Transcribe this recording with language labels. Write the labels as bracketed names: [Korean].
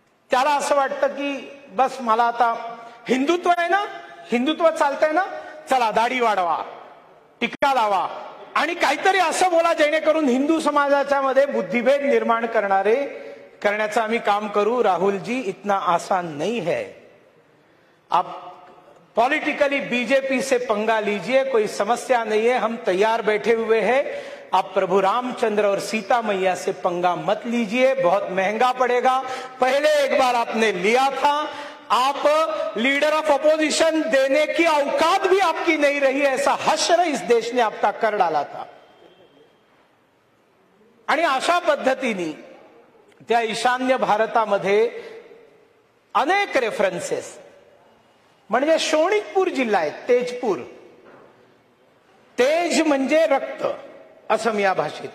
[Marathi] त्याला असं वाटतं की बस मला आता हिंदुत्व आहे ना, हिंदुत्व चालतंय ना, चला दाढी वाढवा, टिक्का लावा आणि काहीतरी असं बोला जेणेकरून हिंदू समाजाच्या मध्ये बुद्धिभेद निर्माण करण्याचं आम्ही काम करू. [Hindi] राहुल जी, इतना आसान नहीं है. आप पॉलिटिकली बीजेपी से पंगा लीजिए, कोई समस्या नहीं है, हम तैयार बैठे हुए हैं. आप प्रभु रामचंद्र और सीता मैया से पंगा मत लीजिए, बहुत महंगा पड़ेगा. पहले एक बार आपने लिया था, आप लीडर ऑफ अपोजिशन देने की औकात भी आपकी नहीं रही, ऐसा हश्र इस देश ने आपका कर डाला था. [Marathi] आणि अशा पद्धतीने त्या ईशान्य भारतामध्ये अनेक रेफरन्सेस, म्हणजे शोणितपूर जिल्हा आहे, तेजपूर, तेज म्हणजे रक्त असं या भाषेत.